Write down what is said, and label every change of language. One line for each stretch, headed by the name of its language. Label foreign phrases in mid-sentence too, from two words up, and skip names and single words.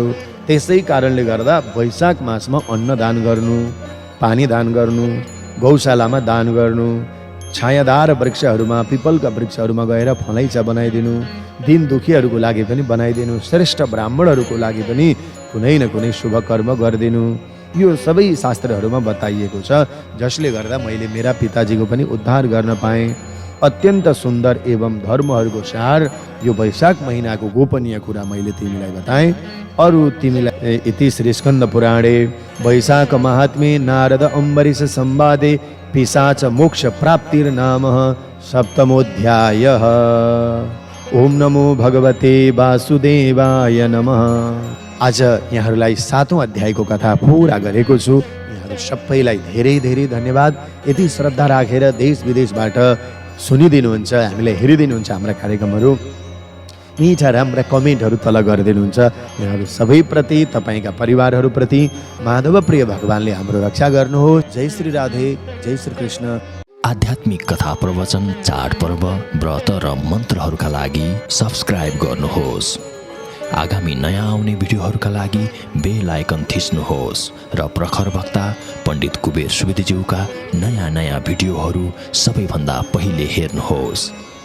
Nepali: त्यसै कारणले गर्दा वैशाख मासमा अन्न दान गर्नु, पानी दान गर्नु, गौशालामा दान गर्नु, छायादार वृक्षहरूमा, पिपलका वृक्षहरूमा गएर फलैचा बनाइदिनु, दिन दुखीहरूको लागि पनि बनाइदिनु, श्रेष्ठ ब्राह्मणहरूको लागि पनि कुनै न कुनै शुभ कर्म गरिदिनु, यो सबै शास्त्रहरूमा बताइएको छ। जसले गर्दा मैले मेरा पिताजीको पनि उद्धार गर्न पाएँ। अत्यन्त सुन्दर एवं धर्महरूको सार यो वैशाख महिनाको गोपनीय कुरा मैले तिमीलाई बताएँ। अरू तिमीलाई
Sanskrit: इति श्री स्कन्द पुराणे वैशाख महात्म्ये नारद अम्बरीश संवादे पिशाच मोक्ष प्राप्तिर्नाम सप्तमोऽध्यायः। ओम नमो भगवते वासुदेवाय नमः।
Nepali: आज यहाँहरूलाई 7औं अध्यायको कथा पुरा गरेको छु। यहाँहरू सबैलाई धेरै धेरै धन्यवाद। यति श्रद्धा राखेर देश विदेशबाट सुनिदिनुहुन्छ, हामीलाई हेरिदिनुहुन्छ हाम्रा कार्यक्रमहरू, मिठा राम्रा कमेन्टहरू तल गरिदिनुहुन्छ। यहाँहरू सबैप्रति, तपाईँका परिवारहरूप्रति माधव प्रिय भगवानले हाम्रो रक्षा गर्नुहोस्। जय श्री राधे, जय श्री कृष्ण। आध्यात्मिक कथा प्रवचन, चाडपर्व, व्रत र मन्त्रहरूका लागि सब्स्क्राइब गर्नुहोस्। आगामी नयाँ आउने भिडियोहरूका लागि बेल आइकन थिच्नुहोस् र प्रखर वक्ता पण्डित कुबेर सुवेदीज्यूका नयाँ भिडियोहरू सबैभन्दा पहिले हेर्नुहोस्।